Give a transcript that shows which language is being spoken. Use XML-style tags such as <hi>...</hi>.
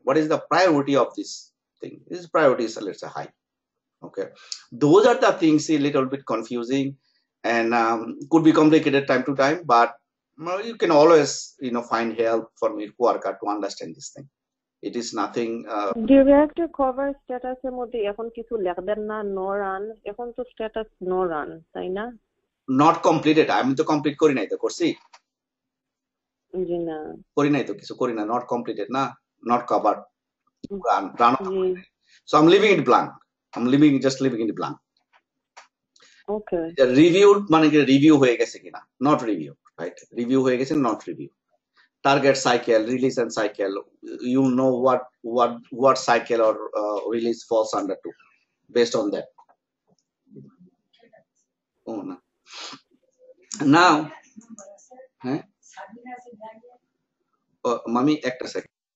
<en>What is the priority of this thing? This priority is, let's say, high, okay. Those are the things a little bit confusing and could be complicated time to time, but you can always find help from your coworker to understand this thing. It is nothing.</en> <bn>Direct cover status এর মধ্যে এখন কিছু লিখবেন না, no run, এখন তো status no run, তাই না? Not completed, আমি তো কমপ্লিট করি নাই, তো করছি? জি না, করি নাই তো, কিছু করি না, not completed না, not covered, run.</bn> <en>So I'm leaving it blank. Just leaving it blank. Okay.</en> <bn>Reviewed মানে কি, রিভিউ হয়ে গেছে কিনা, not review, right?</bn> <en>Review</en> <bn>হয়ে গেছে,</bn> <en>not review. Target cycle, release and cycle, you know what cycle or release falls under to, based on that. Oh no.</en> <bn>Now, মামি একটা second.</bn>